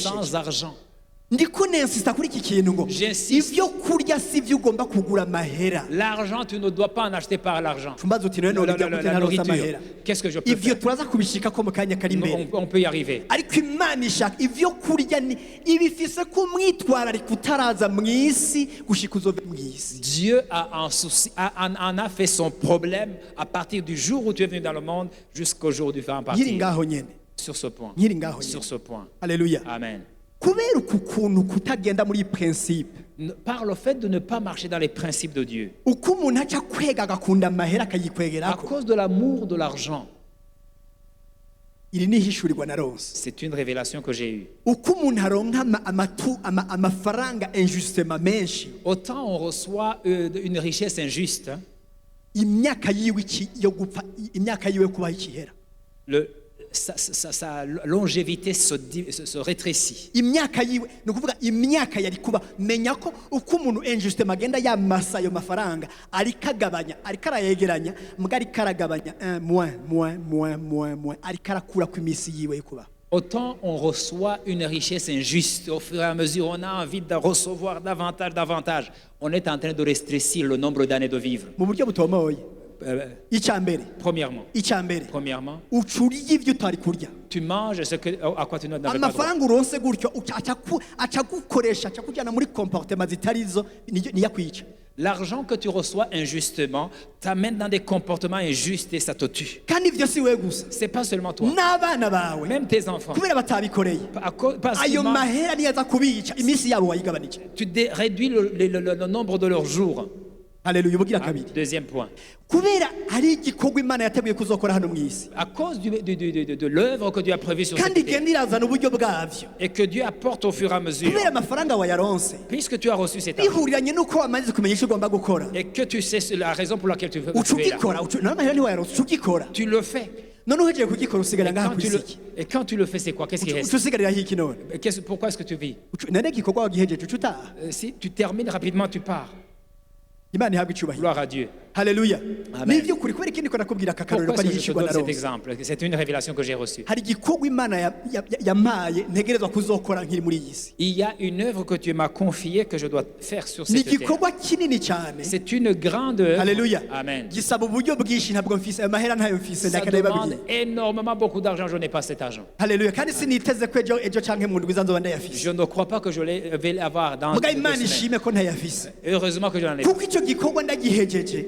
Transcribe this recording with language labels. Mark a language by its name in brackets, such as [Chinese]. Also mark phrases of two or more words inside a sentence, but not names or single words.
[French] sans argent. [Rundi] ndiko nensista kuri iki kintu ngo [French] J'insiste. [Rundi] ibyo kurya si byo ugomba kugura amahera [French] L'argent, tu ne dois pas en acheter par l'argent. [Rundi] tumbaze uti none urya gute [French] La [Rundi] ntaronse [French] nourriture, [Rundi] amahera [French] qu'est-ce que je peux [Rundi] ivyo [French] faire? [Rundi] turaza kubishika mu kanya kari imbere [French] On peut y arriver. [Rundi] ariko imana ishaka ivyo kurya ibifise ko umwitwararika utaraza mu isi gushika uzove mu isi [French] Dieu a un souci, en a fait son problème à partir du jour où tu es venu dans le monde jusqu'au jour où tu feras [Rundi] nkiri [French] partir. [Rundi] ngaho nyene [French] Sur ce point. [Rundi] nkiri ngaho [French] Sur [Rundi] nyene [French] ce point. [Rundi] haleluya [French] Amen. [Rundi] kubera uku kuntu kutagenda muri principe [French] Par le fait de ne pas marcher dans les principes de Dieu, [Rundi] uko umuntu aca kwega agakunda amahera [French] à [Rundi] akayikwegerako [French] cause de l'amour de l'argent, [Rundi] iri ni ihishurirwa na rose [French] c'est une révélation que j'ai eue. [Rundi] uko umuntu aronka amafaranga injustement menshi [French] Autant on reçoit une richesse injuste, hein, [Rundi] imyaka yiwe yo gupfa imyaka yiwe kubaho ikihera sa longévité se rétrécit. imyaka yiwe ni ukuvuga imyaka yari kuba menya ko uko umuntu injustement agenda yamasa ayo mafaranga ariko agabanya ariko arayegeranya mbwa ariko aragabanya ariko arakura ku iminsi yiwe yo kubaho. [French] Autant on reçoit une richesse injuste, au fur et à mesure on a envie de recevoir davantage. On est en train de rétrécir le nombre d'années de vivre. [Rundi] mu buryo butomoye icya mbere [French] Premièrement, [Rundi] uca urya ibyo utari kurya [French] tu manges à quoi tu n'avais pas droit. [Rundi] amafaranga uronse gutyo aca gukoresha aca kujyana muri comportement zitarizo niyo kwica. [French] L'argent que tu reçois injustement t'amène dans des comportements injustes et ça te tue. [Rundi] kandi ibyo si we gusa [French] C'est pas seulement toi, [Rundi] n'abana bawe [French] même tes enfants. [Rundi] kubera batabikoreye [French] Parce qu'ils [Rundi] ayo [French] mangent, [Rundi] mahera niyo aza kubica iminsi yabo wayigabanije. [French] tu réduis le nombre de leurs jours. [Rundi] haleluya ubugira kabiri [French] Deuxième point. [Rundi] kubera hari igikorwa imana yateguye kuzokora hano mu isi [French] À cause de l'œuvre que Dieu a prévue sur cette [Rundi] kandi [French] terre [Rundi] igenda irazana uburyo bwabyo [French] et que Dieu apporte au fur et à mesure, [Rundi] kubera amafaranga wayaronse [French] puisque tu as reçu cet argent [Rundi] bihuriranye n'uko wamaze kumenya icyo ugomba gukora [French] et que tu sais la raison pour laquelle tu veux [Rundi] uca [French] tu es là. [Rundi] ugikora none amahera ntiwayaronse uca ugikora [French] Tu le fais. [Rundi] none uhejeje kugikora usigarira ngaha ku isi [French] Et quand tu le fais, c'est quoi? Qu'est-ce qui [Rundi] uca [French] reste? [Rundi] usigarira hiki none [French] Pourquoi est-ce que tu vis? [Rundi] none igikorwa wagihejeje uca utaha. [French] Si tu termines rapidement, tu pars. [Rundi] imana ihabwa icyubahiro. [French] Gloire à Dieu. [Rundi] haleluya [French] Amen. [Rundi] nibyo kuri kubera ikindi ko nakubwira aka karorero [French] Pourquoi [Rundi] ko [French] est-ce [Rundi] ari [French] que je te [Rundi] ihishurwa [French] donne [Rundi] na [French] cet [Rundi] rose [French] exemple? C'est une révélation que j'ai reçue. [Rundi] hari igikorwa imana yampaye ntegerezwa kuzokora nkiri muri iyi si [French] Il y a une œuvre que tu m'as confiée que je dois faire sur [Rundi] ni [French] cette terre. [Rundi] igikorwa kinini cyane. [French] C'est une grande œuvre. [Rundi] haleluya [French] Amen. [Rundi] gisaba uburyo bwinshi ntabwo mfise ayo mahera ntayo mfise [French] Ça [Rundi] ndakanaye [French] demande [Rundi] babwiye. [French] énormément beaucoup d'argent. Je n'ai pas cet argent. [Rundi] haleluya kandi siniteze ko ejo canke mu ndwi nzoba ndayafise [French] Je ne crois pas que je vais l'avoir dans [Rundi] muga [French] 2 [Rundi] imana [French] semaines. [Rundi] ishime ko ntayafise [French] Heureusement que je n'en ai pas. [Rundi] kuko icyo gikorwa ndagihejeje